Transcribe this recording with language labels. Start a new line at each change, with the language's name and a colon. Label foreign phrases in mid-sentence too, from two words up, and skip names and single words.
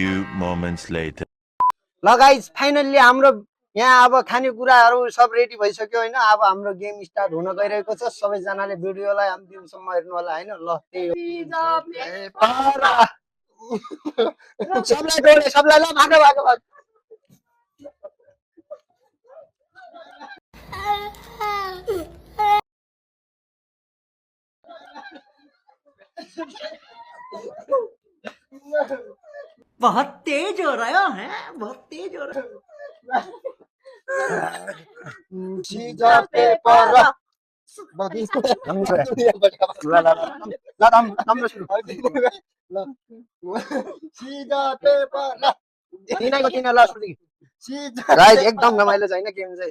Nepali: ल
English: guys, finally
Nepali: हाम्रो यहाँ अब खानेकुराहरू सब रेडी भइसक्यो होइन। अब हाम्रो
English: game start
Nepali: हुन गइरहेको छ। सबैजनाले भिडियोलाई अन्तिमसम्म हेर्नु होला होइन। ल त्यही हो, सबलाई डोले सबलाई।
Hindi: ल भागो भागो भागो। बहुत तेज हो रहा है, बहुत तेज हो रहा है।
Nepali: सिजो पेपर एकदम रमाइलो छ होइन गेम चाहिँ।